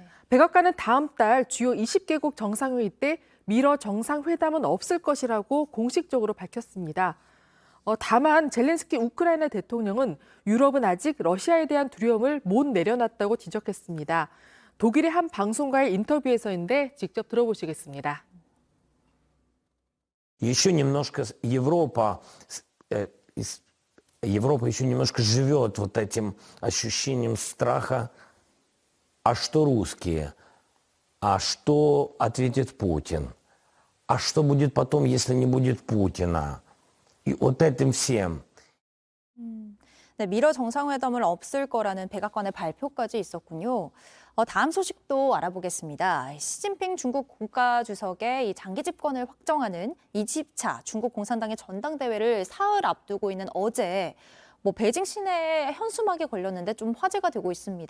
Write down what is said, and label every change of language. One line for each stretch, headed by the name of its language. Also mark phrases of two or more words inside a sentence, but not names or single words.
Korean: 백악관은 다음 달 주요 20개국 정상회의 때 미러 정상회담은 없을 것이라고 공식적으로 밝혔습니다. 다만 젤렌스키 우크라이나 대통령은 유럽은 아직 러시아에 대한 두려움을 못 내려놨다고 지적했습니다. 독일의 한 방송과의 인터뷰에서인데 직접 들어보시겠습니다.
Russian: Еще немножко Европа еще немножко живет вот этим ощущением страха. А что русские? А что ответит Путин? А что будет потом, если не будет Путина? И вот этим всем.
Korean: 네, 미러 정상회담을 없을 거라는 백악관의 발표까지 있었군요. 다음 소식도 알아보겠습니다. 시진핑 중국 국가주석의 이 장기 집권을 확정하는 20차 중국 공산당의 전당대회를 사흘 앞두고 있는 어제 베이징 시내에 현수막이 걸렸는데 좀 화제가 되고 있습니다.